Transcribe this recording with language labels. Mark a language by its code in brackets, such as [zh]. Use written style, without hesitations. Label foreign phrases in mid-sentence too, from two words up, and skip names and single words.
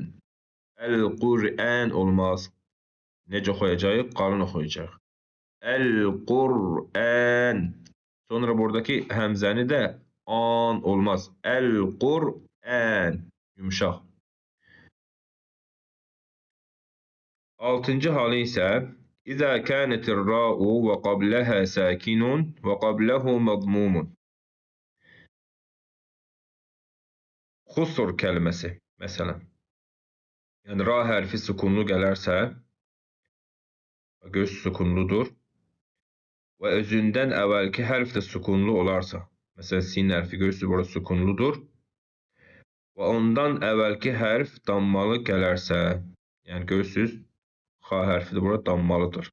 [az] Əl-Qur'an olmaz. Necə oxuyacağıq? Qalın oxuyacaq. Əl-Qur'an. Sonra buradakı həmzəni də an olmaz. Əl-Qur'an. Yumşaq. Altıncı halı isə [ar] إذا كانت الراء وقبلها ساكن وقبله مضموم. [az] Xusr kəlməsi, məsələn. Yəni, ra hərfi sükunlu gələrsə, göz sükunludur və özündən əvvəlki hərf də sükunlu olarsa, məsələn, sin hərfi görürsünüz, burada sükunludur və ondan əvvəlki hərf dammalı gələrsə, yəni görürsünüz, xa hərfi də burada dammalıdır.